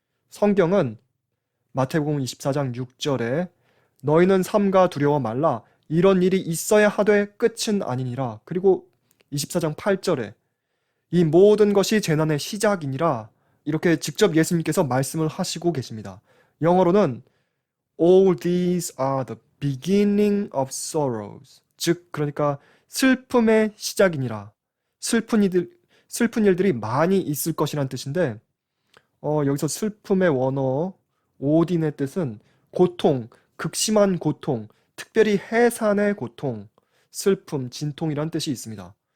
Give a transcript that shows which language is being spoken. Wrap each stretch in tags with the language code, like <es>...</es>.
<ko>성경은 마태복음 24장 6절에 너희는 삼가 두려워 말라 이런 일이 있어야 하되 끝은 아니니라. 그리고 24장 8절에 이 모든 것이 재난의 시작이니라. 이렇게 직접 예수님께서 말씀을 하시고 계십니다. 영어로는</ko> <en>All these are the beginning of sorrows.</en> <ko>즉 그러니까 슬픔의 시작이니라. 슬픈 일들이 많이 있을 것이란 뜻인데 여기서 슬픔의 원어 오딘의 뜻은 고통, 극심한 고통, 특별히 해산의 고통, 슬픔, 진통이란 뜻이 있습니다.</ko>